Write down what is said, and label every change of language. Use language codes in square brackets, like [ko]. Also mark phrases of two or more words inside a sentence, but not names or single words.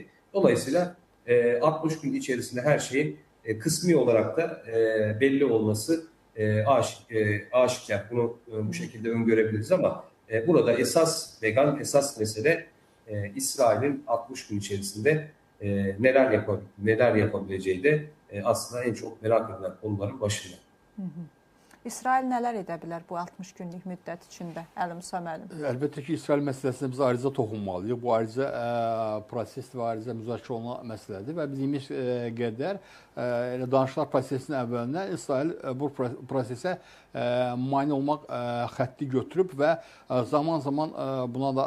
[tr] Dolayısıyla 60 gün içerisinde her şeyin kısmi olarak da belli olması aşikar. Bunu bu şekilde öngörebiliriz ama burada esas mesele İsrail'in 60 gün içerisinde neler yapabileceği de aslında en çok merak edilen konuların başında. [az] İsrail nələr edə bilər bu 60 günlük müddət içində? Əlim Səməlim. Əlbəttə ki, İsrail məsələsinə biz ayrıca toxunmalıyıq. Bu ayrıca proses və ayrıca müzakirə olunan məsələdir və bildiyimiz qədər danışıqlar prosesinin əvvəlindən İsrail bu prosesə mane olmaq xətti götürüb və zaman-zaman buna da